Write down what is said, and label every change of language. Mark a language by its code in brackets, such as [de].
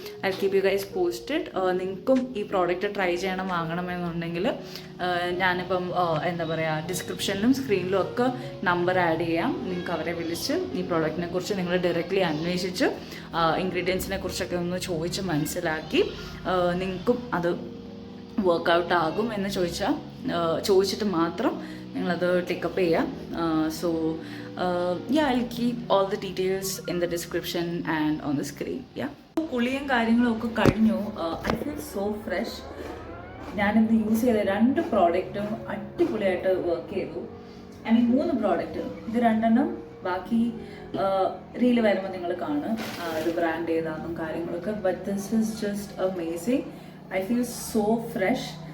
[en] I keep you guys posted. [ml] നിങ്ങൾക്കും ഈ product try ചെയ്യണം, വാങ്ങണമെന്നുണ്ടെങ്കിൽ ഞാനിപ്പം എന്താ പറയുക, ഡിസ്ക്രിപ്ഷനിലും സ്ക്രീനിലും ഒക്കെ നമ്പർ ആഡ് ചെയ്യാം. നിങ്ങൾക്ക് അവരെ വിളിച്ച് ഈ പ്രോഡക്റ്റിനെ കുറിച്ച് നിങ്ങൾ ഡയറക്റ്റ്ലി അന്വേഷിച്ച് ഇൻഗ്രീഡിയൻസിനെ കുറിച്ചൊക്കെ ഒന്ന് ചോദിച്ച് മനസ്സിലാക്കി നിങ്ങൾക്കും അത് വർക്കൗട്ട് ആകും എന്ന് ചോദിച്ചിട്ട് മാത്രം നിങ്ങളത് ടേക്കപ്പ് ചെയ്യാം. [en] So I'll keep all the details in the description and on the screen. [ml] കുളിയും കാര്യങ്ങളും ഒക്കെ കഴിഞ്ഞു. [en] I feel so fresh. [ml] ഞാനിന്ന് യൂസ് ചെയ്ത 2 പ്രോഡക്റ്റും അടിപൊളിയായിട്ട് വർക്ക് ചെയ്തു. ഐ മീൻ 3 പ്രോഡക്റ്റ്, ഇത് 2 ബാക്കി റീല് വരുമ്പോൾ നിങ്ങൾ കാണും ഒരു ബ്രാൻഡ് ഏതാണെന്നും കാര്യങ്ങളൊക്കെ. [en] But this is just amazing. I feel so fresh.